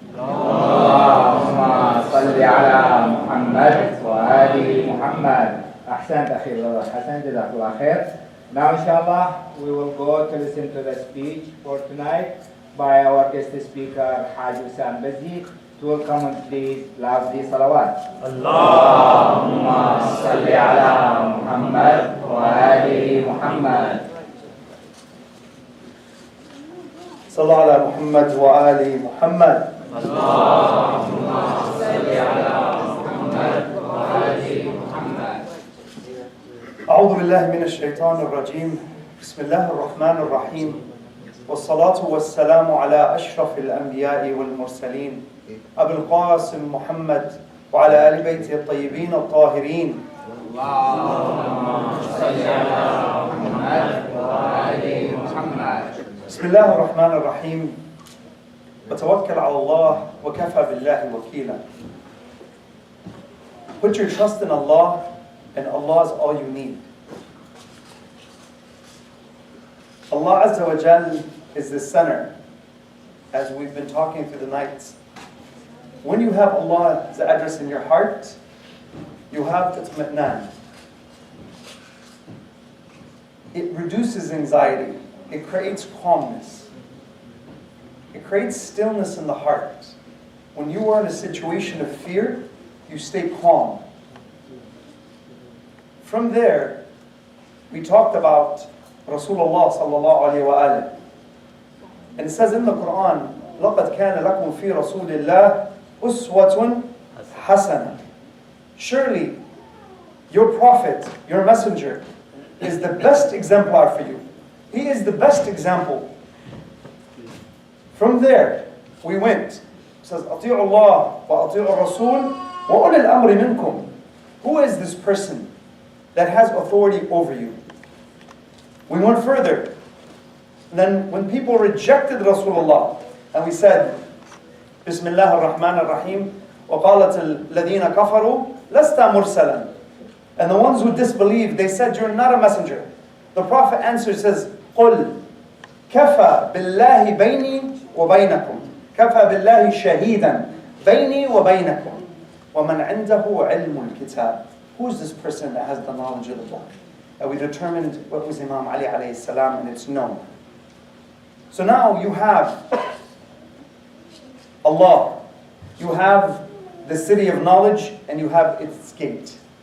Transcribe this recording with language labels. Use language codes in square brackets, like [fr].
[ar] اللهم صل على محمد وآل محمد. أحسنت أخي الحسن, جزاك الله خير. [en] Now inshallah we will go to listen to the speech for tonight by our guest speaker Haj Husam Bazzi. to complete loudly salawat. [ar] Allahumma salli ala Muhammad wa ali Muhammad. صلى على محمد وآل محمد. اللهم صل على محمد وآل محمد. أعوذ بالله من الشيطان الرجيم. بسم الله الرحمن الرحيم. والصلاة والسلام على أشرف الأنبياء والمرسلين أبي القاسم محمد وعلى آل بيته الطيبين الطاهرين. اللهم صل على محمد وآل محمد. بسم الله الرحمن الرحيم. وتوكل على الله وكفى بالله وكيلا. [en] Put your trust in Allah, and Allah is all you need. Allah Azza wa Jal is the center, as we've been talking through the nights. When you have Allah's address in your heart, you have itmi'nan. It reduces anxiety. It creates calmness. It creates stillness in the heart. When you are in a situation of fear, you stay calm. From there, we talked about Rasulullah sallallahu alayhi wa alayhi. And it says in the Quran, [ar] لَقَدْ كَانَ لَكُمْ فِي رَسُولِ اللَّهِ أُسْوَةٌ حَسَنَةٌ. [en] Surely, your prophet, your messenger, is the best exemplar for you. He is the best example. From there, we went. It says, [ar] أَطِيعُوا اللَّهَ وَأَطِيعُوا الرَّسُولَ وَأُولِي الْأَمْرِ مِنْكُمْ. [en] Who is this person that has authority over you? We went further. And then when people rejected Rasulullah, and we said, Bismillah ar-Rahman ar-Rahim, [ar] وَقَالَتِ الَّذِينَ كَفَرُوا لَسْتَ مُرْسَلًا. [en] And the ones who disbelieved, they said, you're not a messenger. The Prophet answered, says, [ar] قُلْ كَفَى بِاللَّهِ بَيْنِي وَبَيْنَكُمْ كَفَى بِاللَّهِ شَهِيدًا بَيْنِي وَبَيْنَكُمْ وَمَنْ عِنْدَهُ عِلْمُ الْكِتَابِ. [en] Who is this person that has the knowledge of the book? And we determined what was Imam Ali alayhi salam, and it's known. So now you have Allah, you have the city of knowledge, and you have its gate.